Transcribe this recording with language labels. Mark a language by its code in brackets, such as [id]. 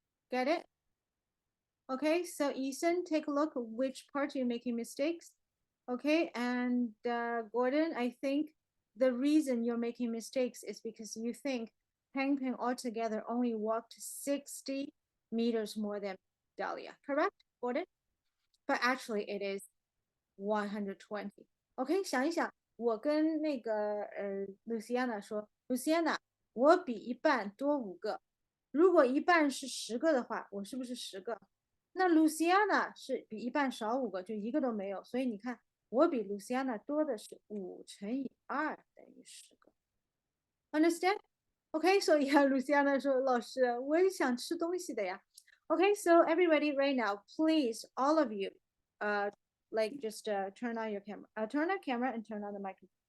[en] Get it? Okay, so Ethan, take a look which part you're making mistakes. Okay, and Gordon, I think the reason you're making mistakes is because you think Peng Peng altogether only walked 60 meters more than Dahlia, correct, Gordon? But actually it is 120. [zh] OK， 想一想，我跟那个Luciana 说，Luciana，我比一半多5个，如果一半是10个的话，我是不是10个？那 Luciana 是比一半少5个，就一个都没有，所以你看，我比 Luciana 多的是5乘以2等于10个。 [en] Understand? Okay, so yeah, [zh] Luciana 说老师，我也想吃东西的呀。 [en] Okay, so everybody right now, please, all of you, like just turn on your camera, turn on camera and turn on the microphone.